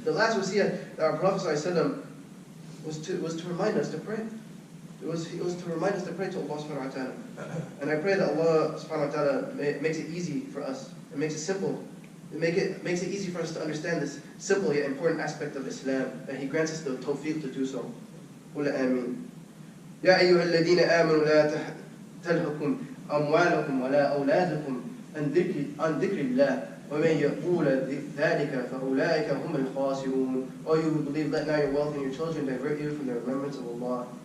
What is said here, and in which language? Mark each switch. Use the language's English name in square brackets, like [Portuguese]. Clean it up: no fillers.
[English] The last wasiyah that our Prophet ﷺ was to remind us to pray. It was to remind us to pray to Allah subhanahu wa ta'ala. And I pray that Allah subhanahu wa ta'ala makes it easy for us, and makes it simple. Makes it easy for us to understand this simple yet important aspect of Islam, that He grants us the tawfiq to do so. [Arabic] قل آمين. يا أيها الذين آمنوا لا تلهكم أموالكم ولا أولادكم عن ذكر الله ومن يقول ذلك فأولئك هم الخاسرون. [English] O you who believe, let not your wealth and your children divert you from the remembrance of Allah.